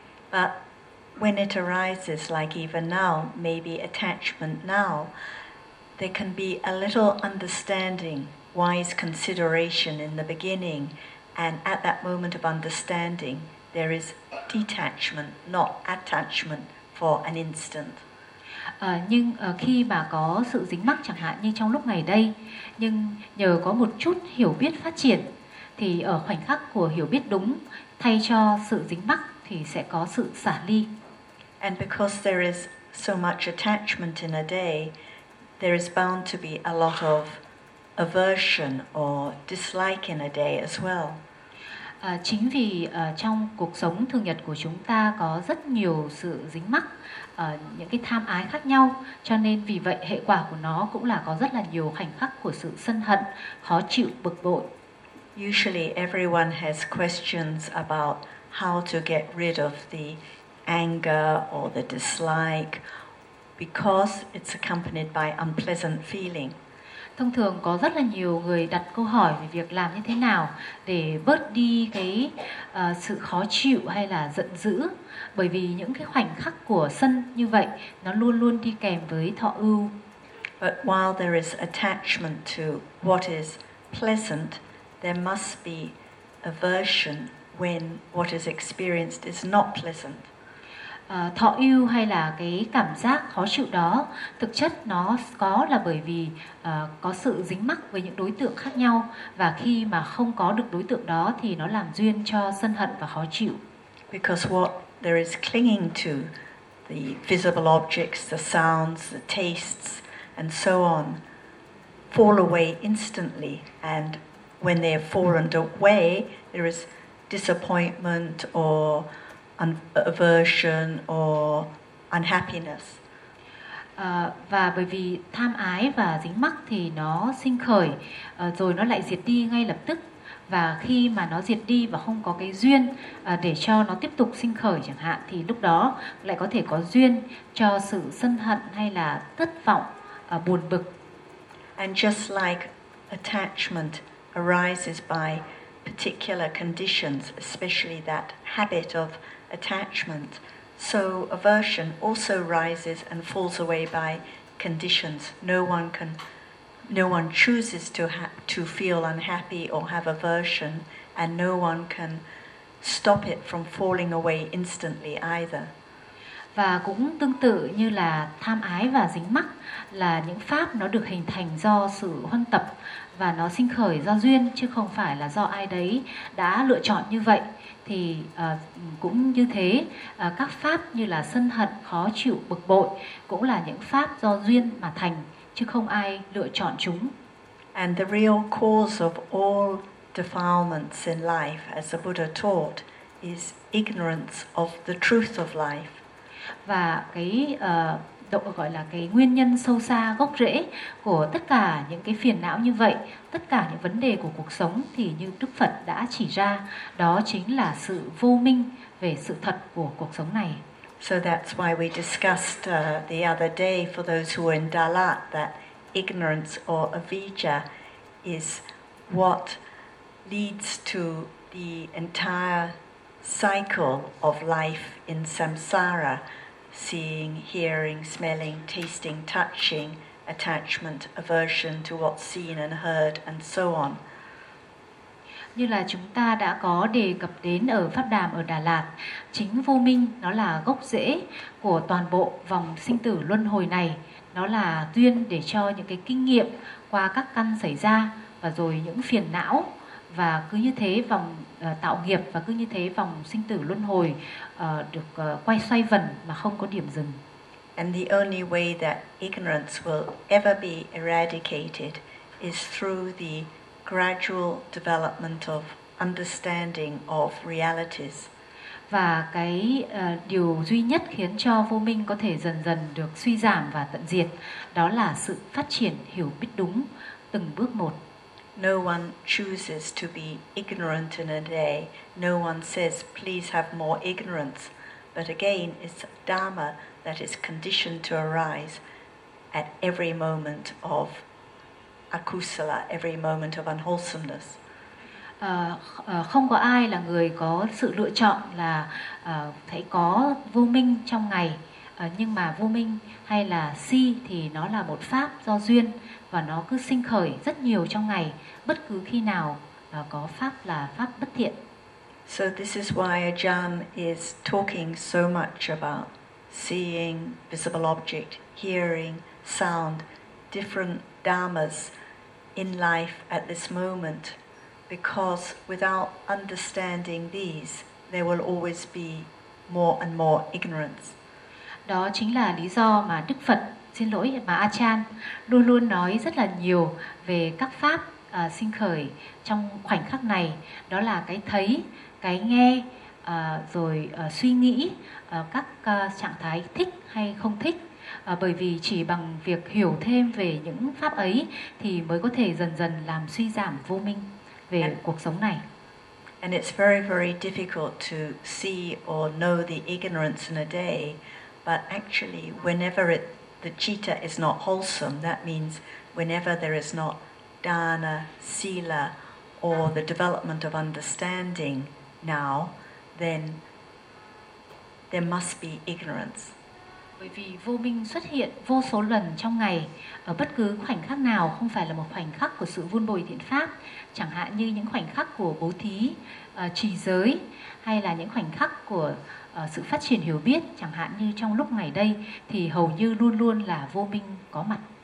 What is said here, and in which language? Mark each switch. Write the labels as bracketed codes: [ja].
[en] But when it arises, like even now, maybe attachment now, there can be a little understanding, wise consideration in the beginning, and at that moment of understanding, there is detachment, not attachment. For an instant. [vi] Nhưng khi mà có sự dính mắc chẳng hạn như trong lúc này đây, nhưng nhờ có một chút hiểu biết phát triển, thì ở khoảnh khắc của hiểu biết đúng thay cho sự dính mắc thì sẽ có sự xả ly. [en] And because there is so much attachment in a day, there is bound to be a lot of aversion or dislike in a day as well. [vi] Chính vì trong cuộc sống thường nhật của chúng ta có rất nhiều sự dính mắc, những cái tham ái khác nhau, cho nên vì vậy hệ quả của nó cũng là có rất là nhiều khoảnh khắc của sự sân hận, khó chịu, bực bội. [en] Usually everyone has questions about how to get rid of the anger or the dislike because it's accompanied by unpleasant feeling. [vi] Thông thường có rất là nhiều người đặt câu hỏi về việc làm như thế nào để bớt đi cái sự khó chịu hay là giận dữ, bởi vì những cái khoảnh khắc của sân như vậy nó luôn luôn đi kèm với thọ ưu. [en] But while there is attachment to what is pleasant, there must be aversion when what is experienced is not pleasant. [vi] Thọ ưu hay là cái cảm giác khó chịu đó thực chất nó có là bởi vì có sự dính mắc với những đối tượng khác nhau, và khi mà không có được đối tượng đó thì nó làm duyên cho sân hận và khó chịu. [en] Because what there is clinging to, the visible objects, the sounds, the tastes and so on, fall away instantly, and when they have fallen away there is disappointment or aversion or unhappiness. [vi] Và bởi vì tham ái và dính mắc thì nó sinh khởi, rồi nó lại diệt đi ngay lập tức. Và khi mà nó diệt đi và không có cái duyên để cho nó tiếp tục sinh khởi chẳng hạn, thì lúc đó lại có thể có duyên cho sự sân hận hay là thất vọng, buồn bực. [en] And just like attachment arises by particular conditions, especially that habit of attachment, so aversion also rises and falls away by conditions. No one chooses to feel unhappy or have aversion, and no one can stop it from falling away instantly either. [vi] Và cũng tương tự như là tham ái và dính mắc là những pháp nó được hình thành do sự huân tập và nó sinh khởi do duyên chứ không phải là do ai đấy đã lựa chọn như vậy. Thì cũng như thế, các pháp như là sân hận, khó chịu, bực bội cũng là những pháp do duyên mà thành chứ không ai lựa chọn chúng. [en] And the real cause of all defilements in life, as the Buddha taught, is ignorance of the truth of life. [vi] Và cái gọi là cái nguyên nhân sâu xa gốc rễ của tất cả những cái phiền não như vậy, tất cả những vấn đề của cuộc sống thì như Đức Phật đã chỉ ra, đó chính là sự vô minh về sự thật của cuộc sống này. [en] So that's why we discussed the other day for those who are in Dalat that ignorance or avijja is what leads to the entire cycle of life in samsara. Seeing, hearing, smelling, tasting, touching, attachment, aversion to what's seen and heard, and so on. [vi] Như là chúng ta đã có đề cập đến ở Pháp Đàm ở Đà Lạt, chính vô minh nó là gốc rễ của toàn bộ vòng sinh tử luân hồi này. Nó là duyên để cho những cái kinh nghiệm qua các căn xảy ra và rồi những phiền não. Và cứ như thế vòng tạo nghiệp và cứ như thế vòng sinh tử luân hồi được quay xoay vần mà không có điểm dừng. [en] And the only way that ignorance will ever be eradicated is through the gradual development of understanding of realities. [vi] Và cái điều duy nhất khiến cho vô minh có thể dần dần được suy giảm và tận diệt đó là sự phát triển hiểu biết đúng từng bước một. [en] No one chooses to be ignorant in a day. No one says, please have more ignorance. But again, it's dharma that is conditioned to arise at every moment of akusala, every moment of unwholesomeness. [vi] Không có ai là người có sự lựa chọn là phải có vô minh trong ngày. Nhưng mà vô minh hay là si thì nó là một pháp do duyên và nó cứ sinh khởi rất nhiều trong ngày, bất cứ khi nào có pháp là pháp bất thiện. [en] So this is why Ajahn is talking so much about seeing visible object, hearing sound, different dharmas in life at this moment, because without understanding these, there will always be more and more ignorance. [vi] Đó chính là lý do mà Đức Phật, xin lỗi, mà Achan luôn luôn nói rất là nhiều về các pháp sinh khởi trong khoảnh khắc này. Đó là cái thấy, cái nghe, rồi suy nghĩ, các trạng thái thích hay không thích. Bởi vì chỉ bằng việc hiểu thêm về những pháp ấy thì mới có thể dần dần làm suy giảm vô minh về cuộc sống này. [en] And it's very, very difficult to see or know the ignorance in a day. But actually, whenever the citta is not wholesome, that means whenever there is not dana, sila, or the development of understanding now, then there must be ignorance. [vi] Bởi vì vô minh xuất hiện vô số lần trong ngày, ở bất cứ khoảnh khắc nào không phải là một khoảnh khắc của sự vun bồi thiện pháp, chẳng hạn như những khoảnh khắc của bố thí, trì giới, hay là những khoảnh khắc của sự phát triển hiểu biết, chẳng hạn như trong lúc ngày đây, thì hầu như luôn luôn là vô minh có mặt.